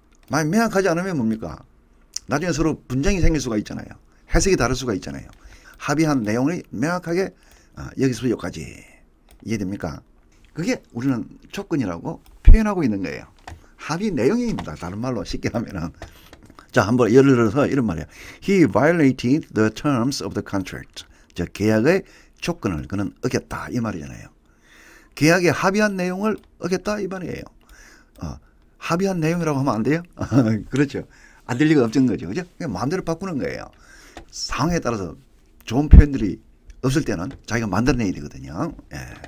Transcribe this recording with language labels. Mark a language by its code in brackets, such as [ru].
[ko] 만약 명확하지 않으면 뭡니까? 나중에 서로 분쟁이 생길 수가 있잖아요. 해석이 다를 수가 있잖아요. 합의한 내용이 명확하게 여기서부터 여기까지. 이해됩니까? 그게 우리는 조건이라고 표현하고 있는 거예요. 합의 내용입니다. 다른 말로 쉽게 하면은. 자, 한번 예를 들어서 이런 말이야. [en] He violated the terms of the contract. [ko] 저 계약의 조건을 그는 어겼다 이 말이잖아요. 계약에 합의한 내용을 어겼다 이 말이에요. 합의한 내용이라고 하면 안 돼요? 그렇죠. 안 될 리가 없는 거죠. 그죠? 그냥 마음대로 바꾸는 거예요. 상황에 따라서 좋은 표현들이 없을 때는 자기가 만들어내야 되거든요. 예.